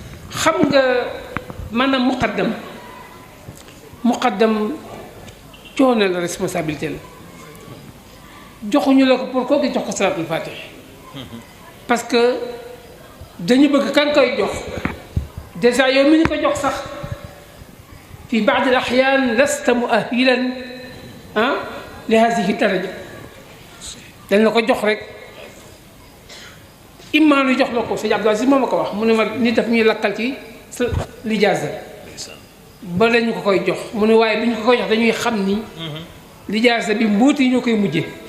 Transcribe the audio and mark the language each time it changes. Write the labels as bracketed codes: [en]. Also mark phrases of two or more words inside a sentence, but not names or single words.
[wo] Xam nga maanaam muqaddam, muqaddam coono la, responsabilité la. Joxuñu la ko pour kooku jox ko salaatul faatih. [fr] Parce que [wo] dañu bëgg kan koy jox. Déjà yow mi ñu ko jox sax, [ar] في بعض الأحيان لست مؤهلا، ah, لهذه الدرجة. [wo] Dañ la ko jox rek. Imam lu jox la ko, sëñ Abdou Aziz moo ma ko wax. Mu ne ma, nit daf ñuy lakkal ci sa lijaasa. Ba lañu ko koy jox. Mu ne waaye bi ñu ko koy jox dañuy xam ni. Lijaasa bi mbóot yi ñoo koy mujjee.